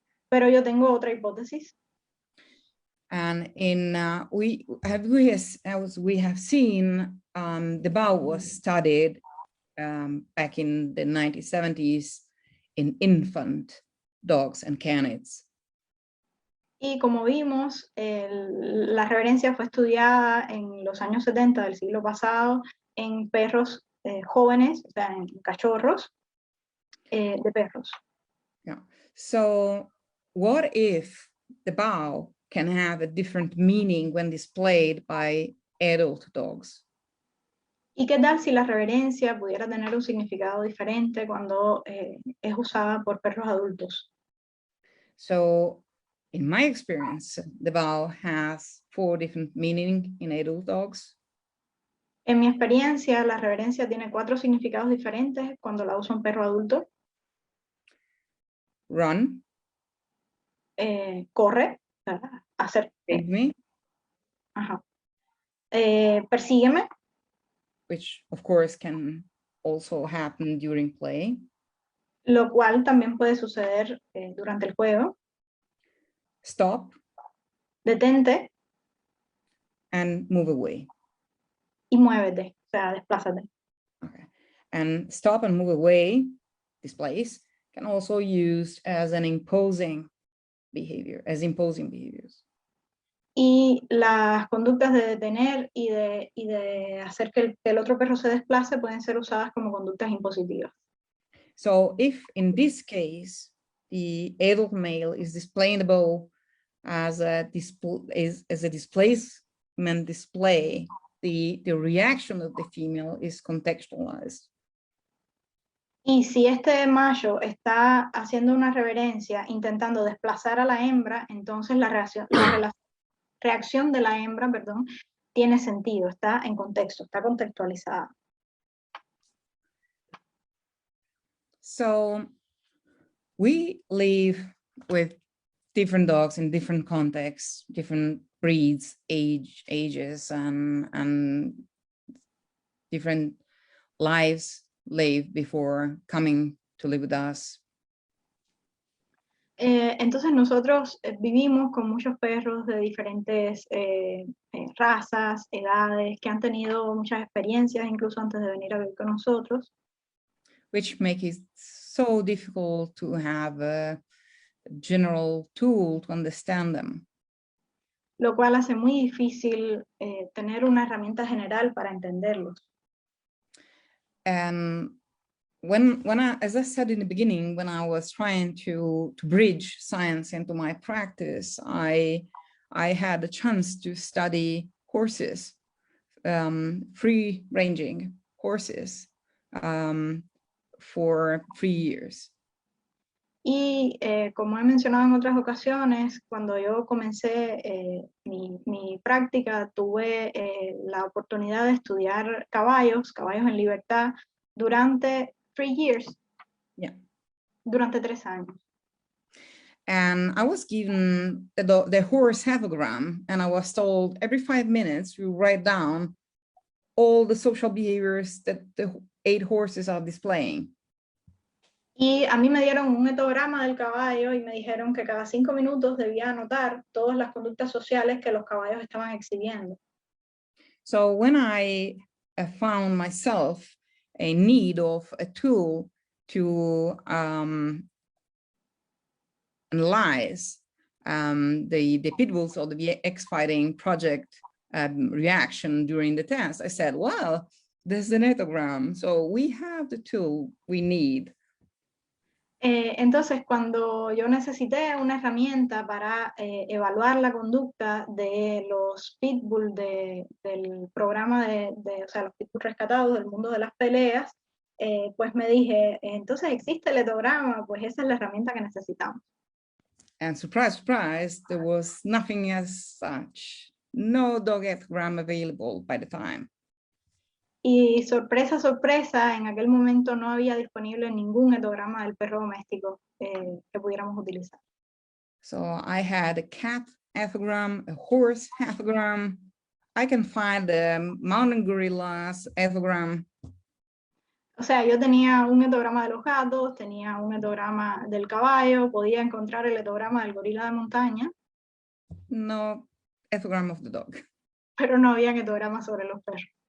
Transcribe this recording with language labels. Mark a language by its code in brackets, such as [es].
[es] Pero yo tengo otra hipótesis. [en] And in as we have seen, the bow was studied back in the 1970s in infant dogs and canids. [es] Y como vimos, la reverencia fue estudiada en los años 70 del siglo pasado en perros jóvenes, o sea, en cachorros de perros. [en] Yeah. So what if the bow can have a different meaning when displayed by adult dogs? [es] ¿Y qué tal si la reverencia pudiera tener un significado diferente cuando es usada por perros adultos? [en] So in my experience, the bow has 4 different meanings in adult dogs. [es] En mi experiencia, la reverencia tiene 4 significados diferentes cuando la usa un perro adulto. [en] Run, [es] Corre, hacer. [en] save me, [es] Ajá. Persígueme, [en] which of course can also happen during play. [es] lo cual también puede suceder durante el juego. [en] Stop, [es] Detente [en] and move away. [es] y muévete, o sea, desplázate. [en] Okay. And stop and move away displays can also use as an imposing behavior, as imposing behaviors. [es] Y las conductas de detener y de hacer que el otro perro se desplace pueden ser usadas como conductas impositivas. [en] So if in this case, the adult male is displaying the bow as a displacement display, the reaction of the female is contextualized. [es] Y si este macho está haciendo una reverencia intentando desplazar a la hembra, entonces la reacción de la hembra, perdón, tiene sentido, está en contexto, está contextualizada. [en] So we live with different dogs in different contexts, different breeds, ages, and different lives lived before coming to live with us. [es] Entonces nosotros vivimos con muchos perros de diferentes razas, edades, que han tenido muchas experiencias, incluso antes de venir a vivir con nosotros. [en] Which makes it so difficult to have a general tool to understand them. [es] Lo cual hace muy difícil tener una herramienta general para entenderlos. [en] And as I said in the beginning, when I was trying to bridge science into my practice, I had a chance to study horses, free-ranging horses, for 3 years. [es] Y como he mencionado en otras ocasiones, cuando yo comencé mi práctica, tuve la oportunidad de estudiar caballos en libertad, durante [en] 3 years, [es] durante 3 años. [en] And I was given the horse ethogram, and I was told every 5 minutes to write down all the social behaviors that the 8 horses are displaying. [es] Y a mí me dieron un etograma del caballo y me dijeron que cada 5 minutos debía anotar todas las conductas sociales que los caballos estaban exhibiendo. [en] So when I found myself a need of a tool to analyze the pit bulls or the X-fighting project reaction during the test, I said, well, there's an ethogram, so we have the tool we need. [es] Entonces, cuando yo necesité una herramienta para evaluar la conducta de los pitbull del programa o sea, los pitbull rescatados del mundo de las peleas, pues me dije, entonces existe el etograma, pues esa es la herramienta que necesitamos. [en] And surprise, surprise, there was nothing as such, no dog ethogram available by the time. [es] Y sorpresa, sorpresa, en aquel momento no había disponible ningún etograma del perro doméstico que pudiéramos utilizar. [en] So I had a cat ethogram, a horse ethogram. I can find the mountain gorillas ethogram. [es] O sea, yo tenía un etograma de los gatos, tenía un etograma del caballo, podía encontrar el etograma del gorila de montaña. [en] No ethogram of the dog. [es] Pero no había etogramas sobre los perros.